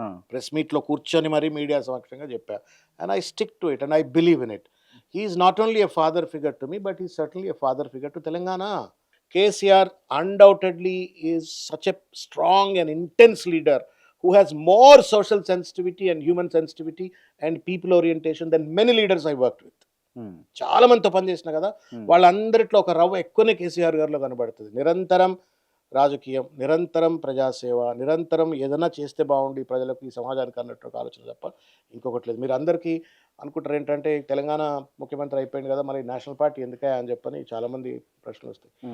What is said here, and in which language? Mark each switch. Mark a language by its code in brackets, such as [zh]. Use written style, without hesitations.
[te] Press మీట్లో కూర్చొని మరీ మీడియా సమక్షంగా చెప్పా. [en] And I stick to it and I believe in it. He is not only a father figure to me, but he certainly a father figure to Telangana. KCR undoubtedly is such a strong and intense leader who has more social sensitivity and human sensitivity and people orientation than many leaders I worked with. [te] చాలా మందితో పనిచేసిన కదా, వాళ్ళందరిట్లో ఒక రవ్వ ఎక్కువనే కేసీఆర్ గారిలో కనబడుతుంది. నిరంతరం రాజకీయం, నిరంతరం ప్రజాసేవ, నిరంతరం ఏదైనా చేస్తే బాగుండి ప్రజలకు ఈ సమాజానికి అన్నట్టు ఒక ఆలోచన తప్ప ఇంకొకటి లేదు. మీరు అందరికీ అనుకుంటారు ఏంటంటే తెలంగాణ ముఖ్యమంత్రి అయిపోయింది కదా మరి నేషనల్ పార్టీ ఎందుకే అని చెప్పని చాలామంది ప్రశ్నలు వస్తాయి.